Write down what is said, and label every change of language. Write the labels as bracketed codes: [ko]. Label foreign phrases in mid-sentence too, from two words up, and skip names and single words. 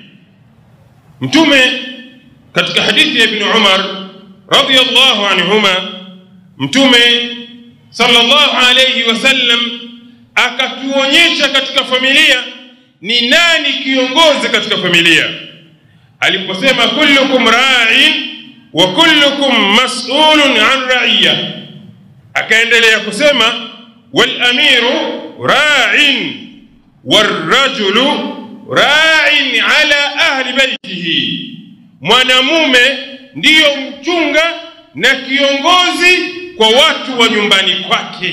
[sw] Mtume katika hadithi ya Ibn Umar [ar] رضي الله عنهما, [sw] Mtume [ar] صلى الله عليه وسلم [sw] akatuonyesha katika familia ni nani kiongozi katika familia. [ar] Aliposema كلكم راع وكلكم مسؤول عن رعية, [sw] akaendelea kusema [ar] والأمير راع والرجل راع على أهل بيته, [sw] mwanamume ndiyo mchunga na kiongozi kwa watu wa nyumbani kwake.